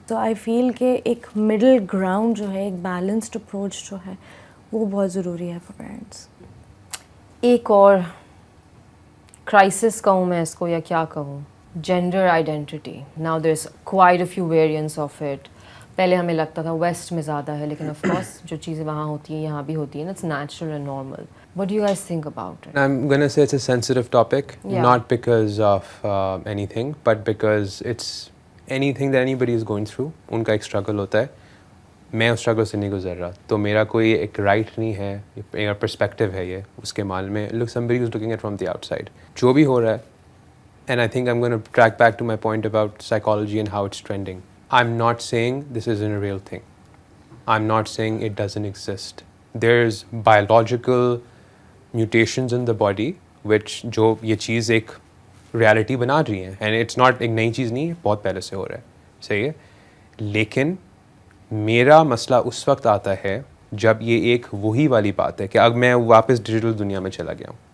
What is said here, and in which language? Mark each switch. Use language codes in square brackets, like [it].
[ur] تو [en] I feel [ur] کہ ایک مڈل گراؤنڈ جو ہے, ایک بیلنسڈ اپروچ جو ہے, وہ بہت ضروری ہے [en] For parents. [ur] ایک اور کرائسس کہوں میں اس کو یا کیا کہوں, gender identity. [en] Now there is quite a few variants of it. [ur] پہلے ہمیں لگتا تھا ویسٹ میں زیادہ ہے, لیکن آف کورس جو چیزیں وہاں ہوتی ہیں یہاں بھی ہوتی ہیں. [en] It's natural and normal. What do you guys think about it? I'm going to say it's a sensitive topic, not because of anything, but because it's anything that anybody is going through. [ur] ان کا ایک struggle ہوتا ہے, میں اس struggle سے نہیں گزر رہا, تو میرا کوئی ایک رائٹ نہیں ہے, ایک پرسپیکٹیو ہے یہ اس کے مال میں. [en] Look, somebody who's looking at from the outside. [ur] جو بھی ہو رہا ہے, [en] and I think I'm going to track back to my point about psychology and how it's trending. I'm not saying this isn't a real thing. I'm not saying it doesn't exist. There's biological mutations in the body which [ur] جو یہ چیز ایک reality بنا رہی ہیں, [en] and it's not [ur] ایک نئی چیز نہیں ہے, بہت پہلے سے ہو رہا ہے, صحیح ہے. لیکن میرا مسئلہ اس وقت آتا ہے جب یہ ایک وہی والی بات ہے کہ اب میں واپس ڈیجیٹل دنیا میں چلا گیا ہوں.